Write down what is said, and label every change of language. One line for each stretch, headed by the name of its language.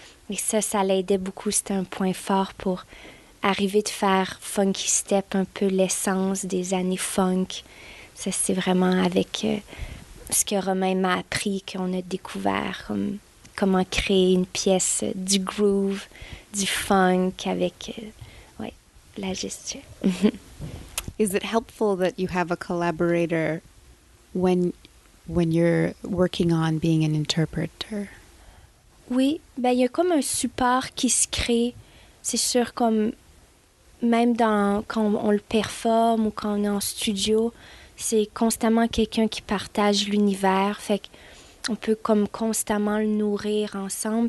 French: Et ça l'aidait beaucoup. C'était un point fort pour arriver de faire Funky Step, un peu l'essence des années funk. Ça, c'est vraiment avec ce que Romain m'a appris qu'on a découvert, comment créer une pièce du groove, du funk avec la gestuelle.
English: Is it helpful that you have a collaborator when you're working on being an interpreter?
French: Oui, ben il y a comme un support qui se crée. C'est sûr, comme même quand on le performe ou quand on est en studio, c'est constamment quelqu'un qui partage l'univers. Fait qu'on peut comme constamment le nourrir ensemble.